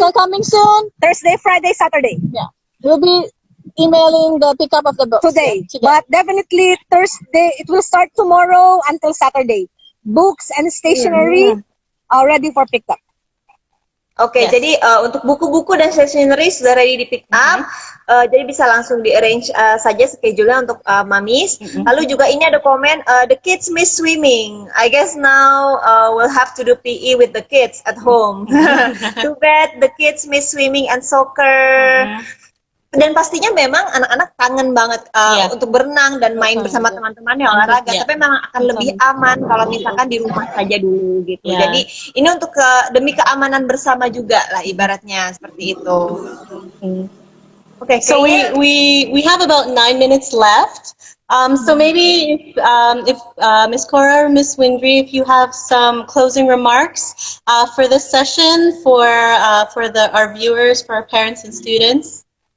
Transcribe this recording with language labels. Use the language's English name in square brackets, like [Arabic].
[English] So coming soon? Thursday, Friday, Saturday. Yeah. We'll be emailing the pickup of the books. Today. Yeah, today. But definitely Thursday, it will start tomorrow until Saturday. Books and stationery are ready for pickup. [Indonesian] Oke, jadi untuk buku-buku dan stationery sudah ready di pick up. Jadi bisa langsung di arrange saja schedule-nya untuk mamis. Lalu juga ini ada komen, [English] the kids miss swimming. I guess now we'll have to do PE with the kids at home. Too bad the kids miss swimming and soccer. [Indonesian] Dan pastinya memang anak-anak kangen banget untuk berenang dan main bersama teman-temannya olahraga. Tapi memang akan lebih aman kalau misalkan di rumah saja dulu gitu. Jadi ini untuk demi keamanan bersama juga lah ibaratnya seperti itu. [English] Okay, So we have about 9 minutes left. So maybe if Ms. Cora or Ms. Windry, if you have some closing remarks for this session for our viewers, for our parents and students.